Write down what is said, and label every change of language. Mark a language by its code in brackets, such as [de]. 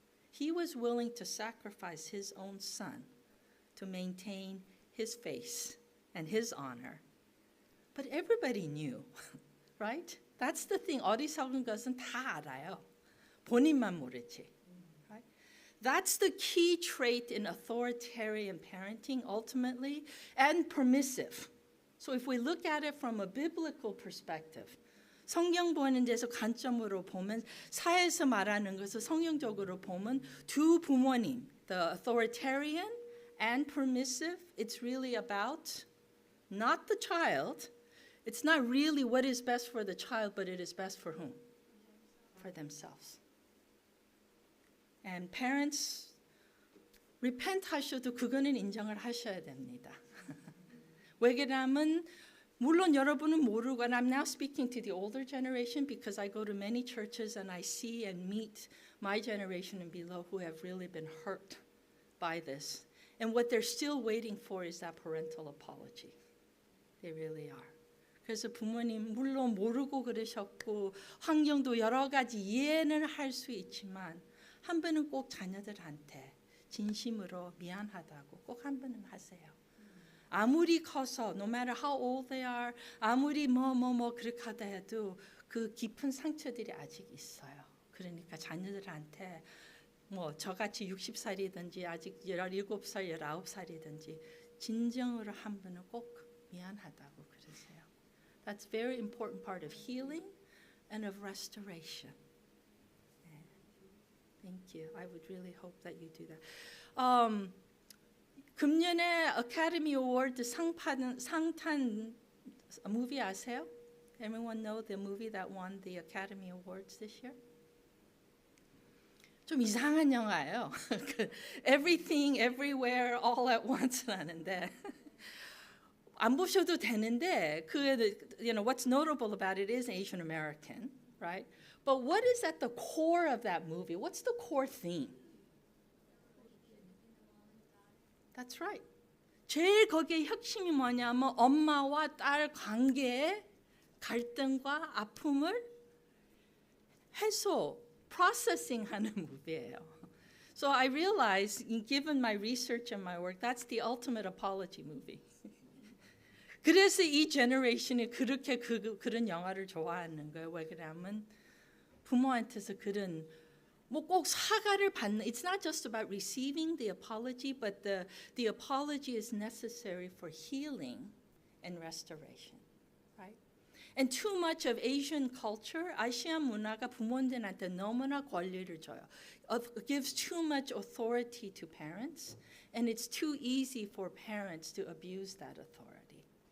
[en] He was willing to sacrifice his own son to maintain his face and his honor. But everybody knew, right? That's the thing. [ko] 어리석은 것은 다 알아요. 본인만 모르지. [en] Right? That's the key trait in authoritarian parenting ultimately, and permissive. So if we look at it from a biblical perspective, [ko] 성경 보는 데서 관점으로 보면 사회에서 말하는 것을 성경적으로 보면 두 부모님, [en] the authoritarian and permissive, it's really about not the child. It's not really what is best for the child, but it is best for whom? For themselves. And parents, repent [ko] 하셔도 그거는 인정을 하셔야 됩니다. 왜 그러냐면 물론 여러분은 모르고, [en] and I'm now speaking to the older generation because I go to many churches and I see and meet my generation and below who have really been hurt by this. And what they're still waiting for is that parental apology. They really are. [ko] 그래서 부모님 물론 모르고 그러셨고 환경도 여러 가지 이해는 할 수 있지만 한 번은 꼭 자녀들한테 진심으로 미안하다고 꼭 한 번은 하세요. 아무리 커서 [en] no matter how old they are, [ko] 아무리 뭐 그렇게 하다 해도 그 깊은 상처들이 아직 있어요. 그러니까 자녀들한테 뭐 저같이 60살이든지 아직 17살, 19살이든지 진정으로 한 번은 꼭 미안하다고 그러세요. [en] That's very important part of healing and of restoration. Yeah. Thank you. I would really hope that you do that. [ko] 금년에 Academy Award 상탄 movie 아세요? [en] Everyone know the movie that won the Academy Awards this year? [ko] 좀 이상한 영화예요. [en] Everything, Everywhere, All at Once [ko] 라는데 안 보셔도 되는데 [en] what's notable about it is Asian American, right? But what is at the core of that movie? What's the core theme? That's right. [ko] 제일 거기에 핵심이 뭐냐면 엄마와 딸 관계의 갈등과 아픔을 해소, processing하는 무비예요. [en] So I realized, given my research and my work, that's the ultimate apology movie. [ko] 그래서 이 generation이 그렇게 그런 영화를 좋아하는 거예요. 왜 그러냐면 부모한테서 그런 뭐 꼭 사과를 받는. [en] It's not just about receiving the apology, but the apology is necessary for healing and restoration, right? And too much of Asian culture, [ko] 아시아 문화가 부모님한테 너무나 권리를 줘요. [en] It gives too much authority to parents, and it's too easy for parents to abuse that authority.